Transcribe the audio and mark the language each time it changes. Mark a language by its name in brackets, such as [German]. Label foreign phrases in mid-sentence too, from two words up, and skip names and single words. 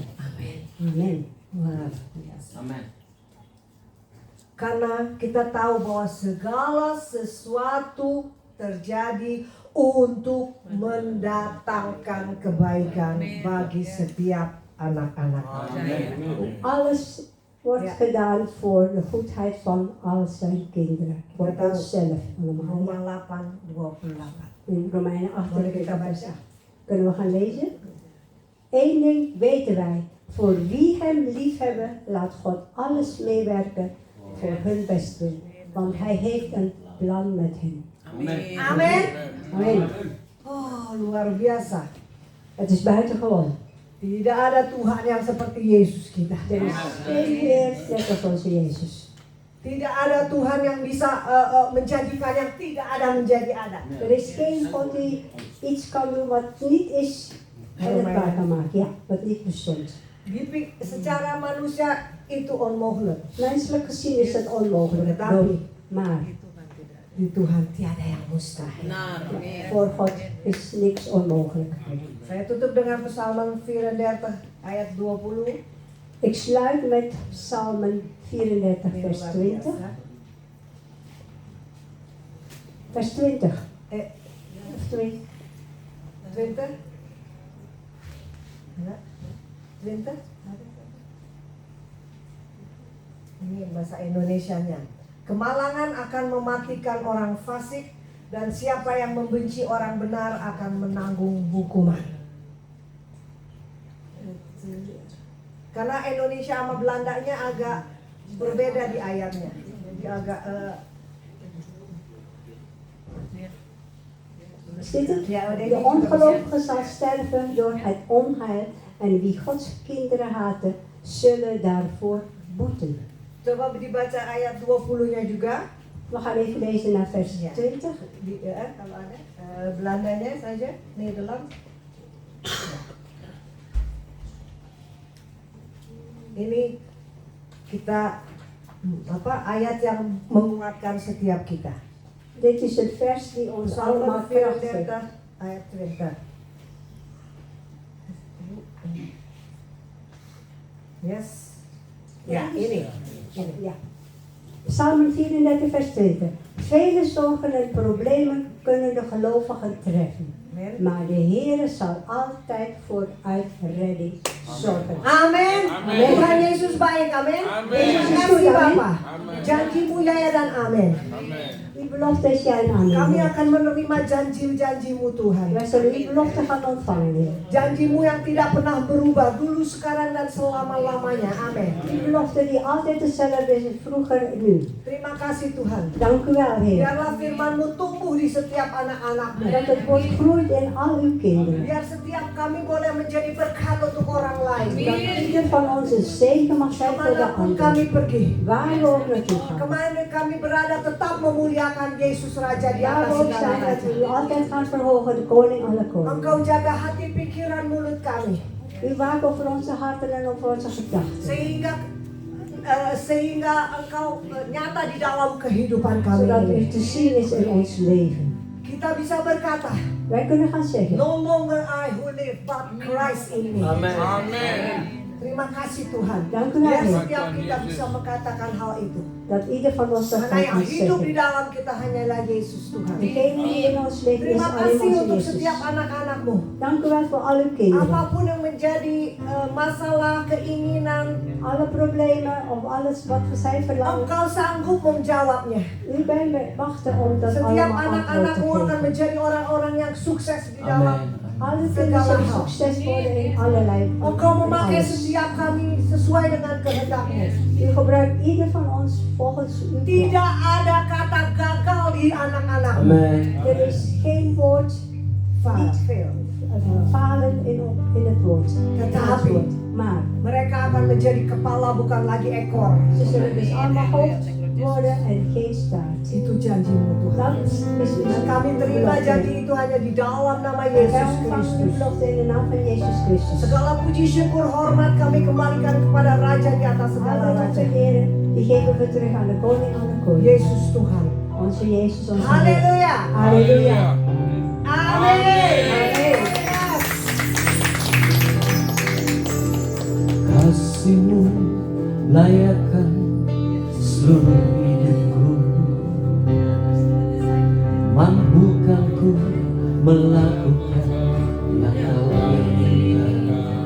[Indonesian] Amin. Amen. Luar biasa. Amen. Karena kita tahu bahwa segala sesuatu terjadi untuk mendatangkan kebaikan bagi setiap anak-anak. Amen. [Dutch] Alles wordt Ja. gedaan voor de goedheid van al zijn kinderen. Voor Ja, dat- onszelf allemaal. [Indonesian] Roma 8:28. [Dutch] In Romeinen 8 [Indonesian] Boleh kita baca? [Dutch] kunnen we gaan lezen. Eén ding weten wij. Voor wie hem liefhebben, laat God alles meewerken voor hun bestwil. Want hij heeft een plan met hen. [Indonesian] Amin. Amin. Amen. Oh, luar biasa. [Dutch] Het is buitengewoon. [Indonesian] Tidak ada Tuhan yang seperti Yesus kita. [Dutch] Er is geen Heer net als onze Jezus. [Indonesian] Tidak ada Tuhan yang bisa menjadikan yang tidak ada menjadi ada. [Dutch] Er is geen God die iets kan doen wat niet is en het waar kan maken. Ja, wat niet bestond. [Indonesian] Secara manusia itu onmogelijk. [Dutch] Menselijk gezien is het onmogelijk. Maar [Indonesian] Di Tuhan tiada yang mustahil. Benar. Amin. [Dutch] voor God is niks onmogelijk. [Indonesian] Saya tutup dengan Psalm 34 ayat 20. [Dutch] Ik sluit met Psalmen 34 [Indonesian] Ini [Dutch] vers [Indonesian] luar [Dutch] 20. [Indonesian] biasa. [Dutch] Vers 20. Eh, Of 20. 20? [Indonesian] Ya, 20? Ini bahasa Indonesianya. Kemalangan akan mematikan orang fasik, dan siapa yang membenci orang benar akan menanggung hukuman. Karena Indonesia sama Belandanya agak berbeda di ayatnya. Jadi agak [Dutch] Ziet het? Ja, De ongelovige zal sterven door het onheil en wie Gods kinderen haten, zullen daarvoor boeten. [Indonesian] coba dibaca ayat 20-nya juga. [Dutch] We gaan even lezen naar vers Ja. 20. [Indonesian] Kalau ada Belandanya saja, Nederlands. Ini kita ayat yang menguatkan setiap kita. [Dutch] Dit is een vers die ons allemaal [Indonesian] Psalm [Dutch] kracht [Indonesian] 34 [Dutch] geeft. [Indonesian] ayat 20. Yes. Ya, ini. [Dutch] Ja. Psalm 34 vers 20. Vele zorgen en problemen kunnen de gelovigen treffen. Amen. Maar de Heer zal altijd voor uitredding zorgen. [Indonesian] Amin. Amin. Tuhan Yesus baik. Amin. Amin. Yesus Amin. kasih Bapa. Amin. Janjimu ya dan amin. Amen. [Dutch] Uw belofte is ja en [Indonesian] Kami [Dutch] amen. [Indonesian] akan menerima janji-janjimu Tuhan. [Dutch] Wij zullen uw belofte gaan ontvangen, Heer. [Indonesian] Janjimu yang tidak pernah berubah dulu, sekarang dan selama-lamanya. Amin. [Dutch] Uw belofte die altijd dezelfde is, vroeger en nu. [Indonesian] Terima kasih Tuhan. [Dutch] Dank u wel, Heer. [Indonesian] Biarlah firman-Mu tumbuh di setiap anak-anak-Mu. [Dutch] Dat het woord groeit in al uw kinderen. [Indonesian] Biar setiap kami boleh menjadi berkat untuk orang lain. [Dutch] Dat ieder van ons een zegen mag zijn voor de [Indonesian] Kemanapun kami [Dutch] ander. [Indonesian] pergi, [Dutch] Waar we ook naartoe gaan. [Indonesian] kemana kami berada, tetap memuliakan Yesus Raja di [Dutch] Waar [Indonesian] atas [Dutch] we ook [Indonesian] segala [Dutch] zijn, dat [Indonesian] raja. [Dutch] we u altijd gaan verhogen, de koning alle koningen. [Indonesian] Engkau jaga hati, pikiran, mulut kami, [Dutch] U waakt over onze harten en over onze gedachten. [Indonesian] sehingga Engkau nyata di dalam kehidupan kami [Dutch] Zodat u [Indonesian] ini. [Dutch] te zien is in ons leven. [Indonesian] Kita bisa berkata, [Dutch] Wij kunnen gaan zeggen. [English] no longer I who live, but Christ in me. [Indonesian] Amen. Terima kasih Tuhan. [Dutch] Dank u wel, [Indonesian] Biar [Dutch] Heer. [Indonesian] setiap kita bisa mengatakan hal itu. [Dutch] Dat ieder van ons dat [Indonesian] Karena [Dutch] kan [Indonesian] yang hidup di [Dutch] zeggen. [Indonesian] dalam kita hanyalah Yesus Tuhan. [Dutch] Degene die in ons leven is [Indonesian] Terima [Dutch] alleen [Indonesian] kasih [Dutch] onze [Indonesian] untuk [Dutch] Jezus. [Indonesian] setiap anak-anakmu. [Dutch] Dank u wel voor al uw kinderen. [Indonesian] Apapun yang menjadi masalah, keinginan, [Dutch] Alle problemen of alles wat zij verlangen. [Indonesian] Engkau sanggup menjawabnya. [Dutch] U bent wachten om dat [Indonesian] Setiap [Dutch] allemaal antwoord te [Indonesian] anak-anakmu akan [Dutch] geven. [Indonesian] menjadi orang-orang yang sukses di dalam Amen. [Dutch] Alle [Indonesian] segala [Dutch] kunnen [Indonesian] hal. [Dutch] sukses worden in allerlei. [Indonesian] Engkau [Dutch] in [Indonesian] memakai [Dutch] alles. [Indonesian] setiap kami sesuai dengan kehendak-Mu. [Dutch] U gebruikt ieder van ons volgens uw plan. [Indonesian] Tidak ada kata gagal di anak-anak-Mu. Amen. [Dutch] Er is geen woord Niet veel. falen in het woord. [Indonesian] Tetapi [Dutch] Maar [Indonesian] mereka akan menjadi kepala bukan lagi ekor. [Dutch] ze zullen dus allemaal hoofd worden en geen staart. [Indonesian] Itu janji-Mu Tuhan. [Dutch] Dat is dus [Indonesian] Dan kami terima janji itu hanya di dalam nama Yesus [Dutch] Wij ontvangen die [Indonesian] Kristus. [Dutch] belofte in de naam van Jezus Christus. [Indonesian] Segala puji syukur hormat kami kembalikan kepada Raja di atas segala [Dutch] Alle [Indonesian] raja. [Dutch] eren, die geven we terug aan de koning, aan de koning. [Indonesian] Yesus Tuhan. [Dutch] Onze Jezus, onze Heer. [Indonesian] Haleluya. [Dutch] Halleluja. [Indonesian] Amin. Kasih-Mu layakkan seluruh hidupku. Mampukan ku melakukan yang Kau inginkan.